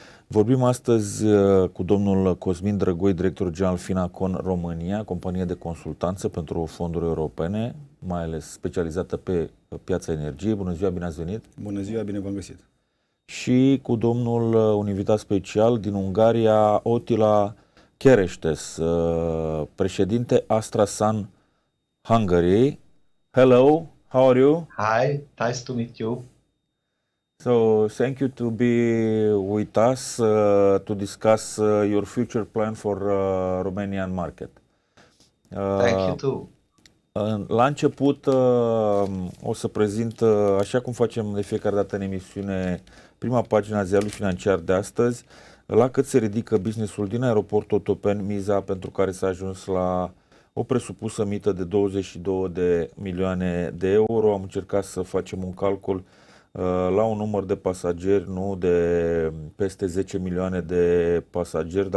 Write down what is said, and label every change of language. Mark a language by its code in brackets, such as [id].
[ro] Vorbim astăzi cu domnul Cosmin DRâNGOI, director general Finacon România, companie de consultanță pentru fonduri europene, mai ales specializată pe piața energiei. Bună ziua, bine ați venit! Bună ziua, bine v-am găsit! Și cu domnul, un invitat special din Ungaria, Attila KERESZTES, președinte AstraSun Ungaria. [en] Hello! How are you? Hi, nice to meet you. So, thank you to be with us to discuss your future plan for Romanian market. Thank you too. [ro] La început o să prezint, așa cum facem de fiecare dată în emisiune, prima pagina a ziarului financiar de astăzi, la cât se ridică businessul din aeroportul Otopeni, miza pentru care s-a ajuns la o presupusă mită de 22 de milioane de euro. Am încercat să facem un calcul la un număr de pasageri, nu de peste 10 milioane de pasageri.